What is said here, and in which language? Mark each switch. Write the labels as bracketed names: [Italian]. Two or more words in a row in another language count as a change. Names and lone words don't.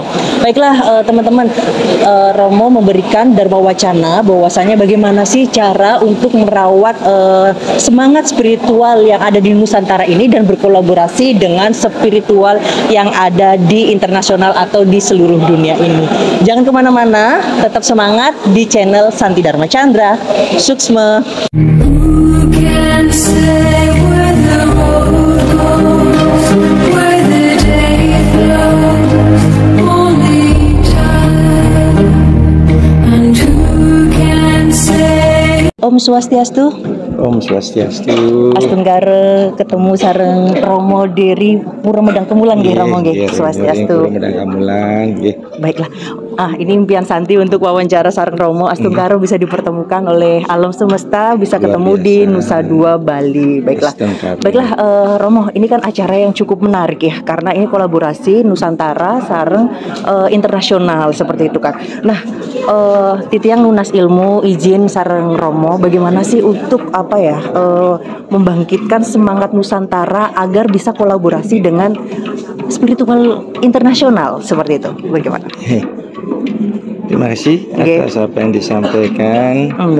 [Indonesian] Baiklah teman-teman, Romo memberikan dharma wacana bahwasanya bagaimana sih cara untuk merawat semangat spiritual yang ada di Nusantara ini dan berkolaborasi dengan spiritual yang ada di internasional atau di seluruh dunia ini. Jangan kemana-mana, tetap semangat di channel Santi Dharma Chandra. Suksma. Om Swastiastu. Om Swastiastu. Astunggara ketemu sareng Romo dari Pura Medang Kemulan nggih Romo nggih. Swastiastu. Pura Medang Kemulan nggih. Baiklah. Ini impian Santi untuk wawancara sareng Romo Astunggara bisa dipertemukan oleh alam semesta, bisa ketemu di Nusa Dua Bali. Baiklah. Baiklah Romo, ini kan acara yang cukup menarik ya karena ini kolaborasi Nusantara sareng internasional seperti itu kan. Nah, [Balinese] titiang nunas [Indonesian] ilmu izin sareng Romo bagaimana sih untuk membangkitkan semangat Nusantara agar bisa kolaborasi dengan spiritual internasional seperti itu. Bagaimana? Terima kasih atas apa yang disampaikan.